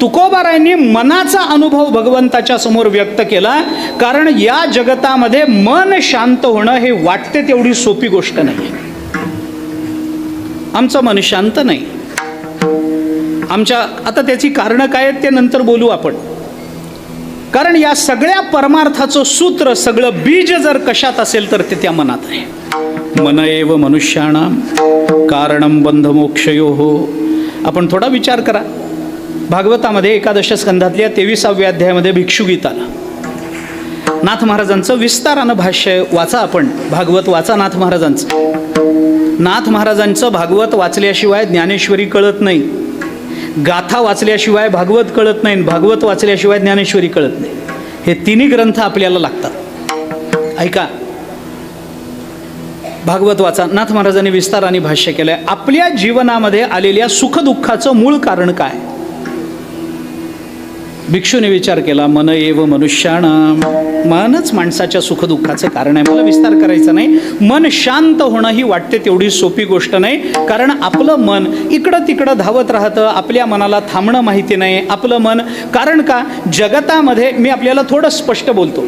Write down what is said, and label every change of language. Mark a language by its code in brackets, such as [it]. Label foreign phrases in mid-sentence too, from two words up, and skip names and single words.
[mr] तुकोबारायांनी मनाचा अनुभव भगवंताच्या समोर व्यक्त केला, कारण या जगतामध्ये मन शांत होणं हे वाटते तेवढी सोपी गोष्ट नाही. आमचं मन शांत नाही. आता त्याची कारणं काय आहेत ते नंतर बोलू आपण. कारण या सगळ्या परमार्थाचं सूत्र, सगळं बीज जर कशात असेल तर ते त्या मनात आहे. [sa] मन एव मनुष्याणाम कारणम बंध मोक्षयोः. [mr] आपण थोडा विचार करा. भागवतामध्ये एकादश स्कंधातल्या 23व्या अध्यायामध्ये भिक्षुगीताला नाथ महाराजांचं विस्तारानं भाष्य वाचा. आपण भागवत वाचा नाथ महाराजांचं. नाथ महाराजांचं भागवत वाचल्याशिवाय ज्ञानेश्वरी कळत नाही. गाथा वाचल्याशिवाय भागवत कळत नाही. भागवत वाचल्याशिवाय ज्ञानेश्वरी कळत नाही. हे तिन्ही ग्रंथ आपल्याला लागतात. ऐका, भागवत वाचा. नाथ महाराजांनी विस्ताराने भाष्य केलंय. आपल्या जीवनामध्ये आलेल्या सुखदुःखाचं मूळ कारण काय? भिक्षूने विचार केला, [sa] मन एव मनुष्याणाम. [mr] मनच माणसाच्या सुखदुःखाचं कारण आहे. मला विस्तार करायचा नाही. मन शांत होणं ही वाटते तेवढी सोपी गोष्ट नाही. कारण आपलं मन इकडं तिकडं धावत राहतं. आपल्या मनाला थांबणं माहिती नाही आपलं मन. कारण का, जगतामध्ये मी आपल्याला थोडं स्पष्ट बोलतो.